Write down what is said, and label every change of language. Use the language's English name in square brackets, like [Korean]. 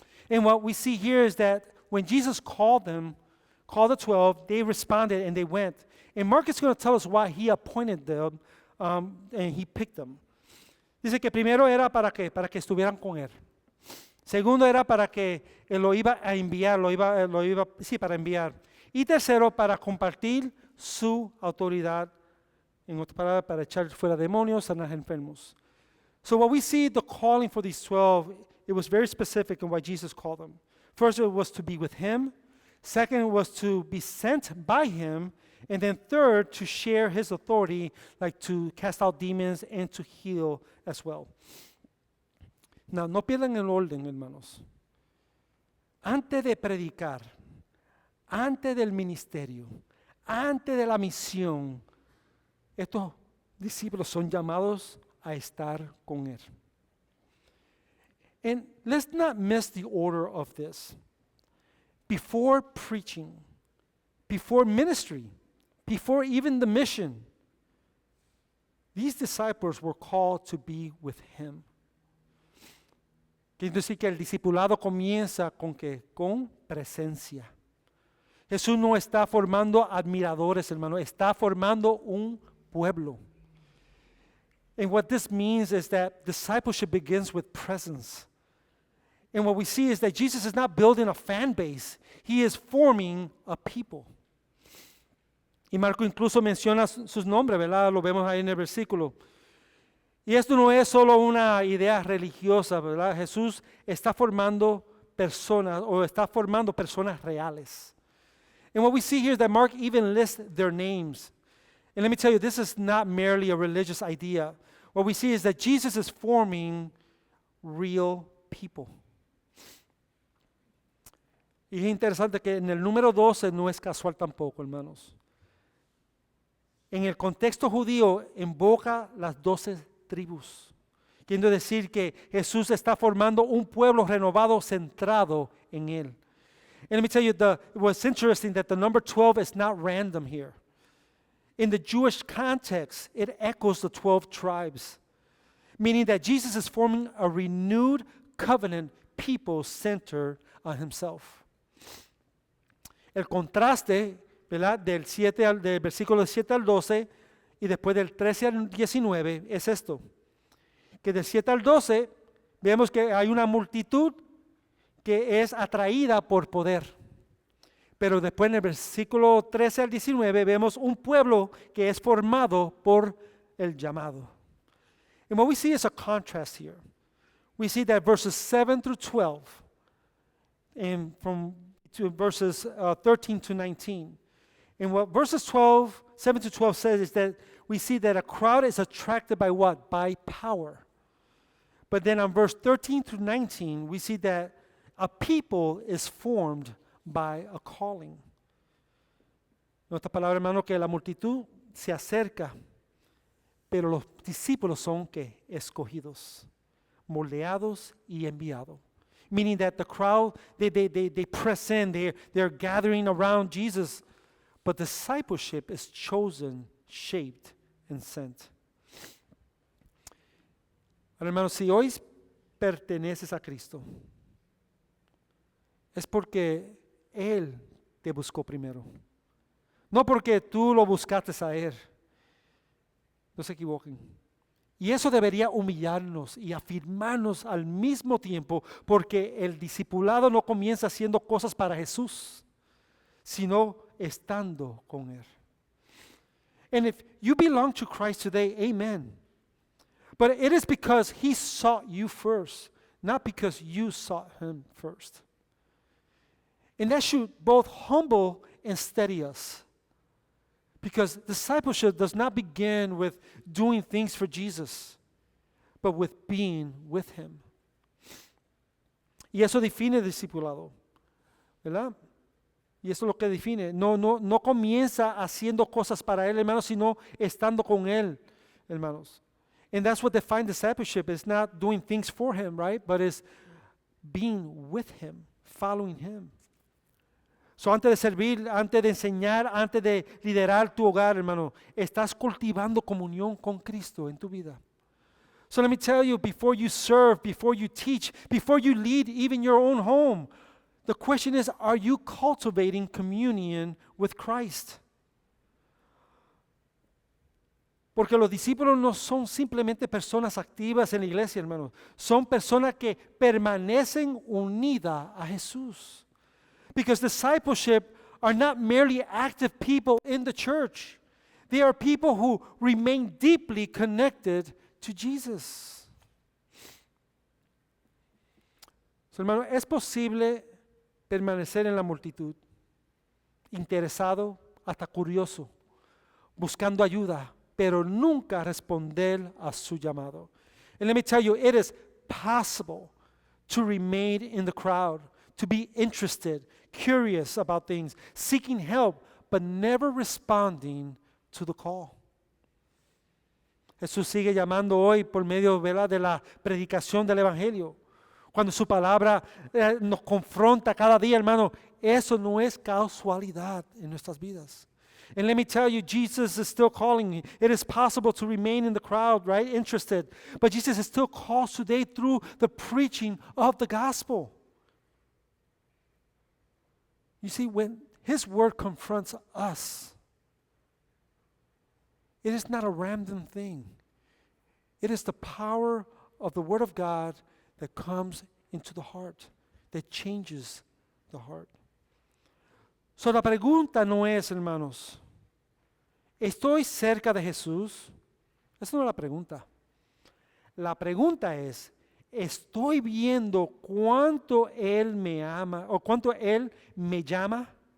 [English] And what we see here is that when Jesus called the 12, they responded and they went. And Mark is going to tell us why He appointed them and He picked them. [Spanish] Dice que primero era para que estuvieran con Él. Segundo era para que Él lo iba a enviar, para enviar. Y tercero, para compartir su autoridad, en otras palabras, para echar fuera demonios, sanar enfermos. [English] So what we see the calling for these 12, it was very specific in why Jesus called them. First, it was to be with Him. Second, it was to be sent by Him. And then third, to share His authority, like to cast out demons and to heal as well. [Spanish] Now, no pierdan el orden, hermanos. Antes de predicar, antes del ministerio, antes de la misión, estos discípulos son llamados a estar con Él. [English] And let's not miss the order of this. Before preaching, before ministry, before even the mission, these disciples were called to be with Him. [Spanish] Quiere decir que el discipulado comienza con presencia. Jesús no está formando admiradores, hermano, está formando un pueblo. [English] And what this means is that discipleship begins with presence. And what we see is that Jesus is not building a fan base, He is forming a people. [Spanish] Y Marco incluso menciona sus nombres, ¿verdad? Lo vemos ahí en el versículo. Y esto no es solo una idea religiosa, ¿verdad? Jesús está formando personas reales. [English] And what we see here is that Mark even lists their names. And let me tell you, this is not merely a religious idea. What we see is that Jesus is forming real people. [Spanish] Y es interesante que en el número 12 no es casual tampoco, hermanos. En el contexto judío invoca las 12 tribus. Quiero decir que Jesús está formando un pueblo renovado centrado en Él. [English] And let me tell you, what's interesting that the number 12 is not random here. In the Jewish context, it echoes the 12 tribes, meaning that Jesus is forming a renewed covenant people centered on Himself. [Spanish] El contraste, ¿verdad? Del versículo 7 al 12 y después del 13 al 19 es esto. Que del 7 al 12 vemos que hay una multitud que es atraída por poder. Pero después en el versículo 13 al 19 vemos un pueblo que es formado por el llamado. [English] And what we see is a contrast here. We see that verses 7 through 12, and from to verses 13 to 19. And what verses 7 to 12 says is that we see that a crowd is attracted by what? By power. But then on verse 13 to 19, we see that a people is formed by a calling. [Spanish] En otras palabras, hermano, que la multitud se acerca, pero los discípulos son que escogidos, moldeados y enviados. [English] Meaning that the crowd, they press in, they're gathering around Jesus, but discipleship is chosen, shaped, and sent. [Spanish] Ahora, hermano, si hoy perteneces a Cristo, es porque Él te buscó primero. No porque tú lo buscaste a Él. No se equivoquen. Y eso debería humillarnos y afirmarnos al mismo tiempo, porque el discipulado no comienza haciendo cosas para Jesús, sino estando con Él. [English] And if you belong to Christ today, amen. But it is because He sought you first, not because you sought Him first. And that should both humble and steady us. Because discipleship does not begin with doing things for Jesus, but with being with Him. [Spanish] Y eso define el discipulado, ¿verdad? Y eso es lo que define. No comienza haciendo cosas para Él, hermanos, sino estando con Él, hermanos. [English] And that's what defines discipleship. It's not doing things for Him, right? But it's being with Him, following Him. [Spanish] So, antes de servir, antes de enseñar, antes de liderar tu hogar, hermano, estás cultivando comunión con Cristo en tu vida. [English] So let me tell you, before you serve, before you teach, before you lead even your own home, the question is, are you cultivating communion with Christ? [Spanish] Porque los discípulos no son simplemente personas activas en la iglesia, hermano. Son personas que permanecen unidas a Jesús. [English] Because discipleship are not merely active people in the church. They are people who remain deeply connected to Jesus. [Spanish] So, hermano, es posible permanecer en la multitud, interesado, hasta curioso, buscando ayuda, pero nunca responder a su llamado. [English] And let me tell you, it is possible to remain in the crowd, to be interested, curious about things, seeking help, but never responding to the call. [Spanish] Jesús sigue llamando hoy por medio, ¿verdad?, de la predicación del Evangelio. Cuando su palabra nos confronta cada día, hermano, eso no es casualidad en nuestras vidas. [English] And let me tell you, Jesus is still calling. It is possible to remain in the crowd, right, interested. But Jesus is still calls today through the preaching of the gospel. You see, when His word confronts us, it is not a random thing. It is the power of the word of God that comes into the heart, that changes the heart. [Spanish] So la pregunta no es, hermanos, ¿estoy cerca de Jesús? Esa no es la pregunta. La pregunta es, ¿estoy viendo cuánto Él me ama o cuánto Él me llama?